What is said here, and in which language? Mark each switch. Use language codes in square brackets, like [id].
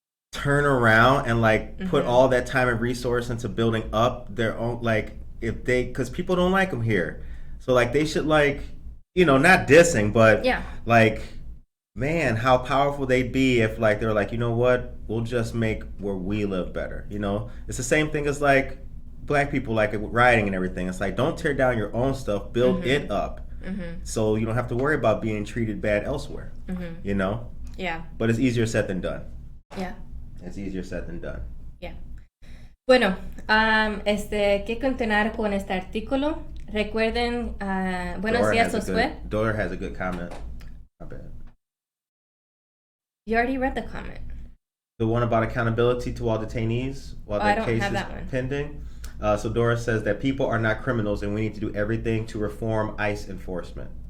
[en] turn around and like put all that time and resource into building up their own, like if they, because people don't like them here, so like they should, like, you know, not dissing, but like, man, how powerful they'd be if like they're like, you know what, we'll just make where we live better. You know, it's the same thing as like black people, like rioting and everything. It's like, don't tear down your own stuff, build it up, so you don't have to worry about being treated bad elsewhere. You know. Yeah. But it's easier said than done. Yeah. It's easier said than done. Yeah. [es] Bueno, que continuar con este artículo. Recuerden, buenos días, Josué. [en] Dora has a good comment. My bad. You already read the comment. The one about accountability to all detainees while their case is pending. So Dora says that people are not criminals and we need to do everything to reform ICE enforcement.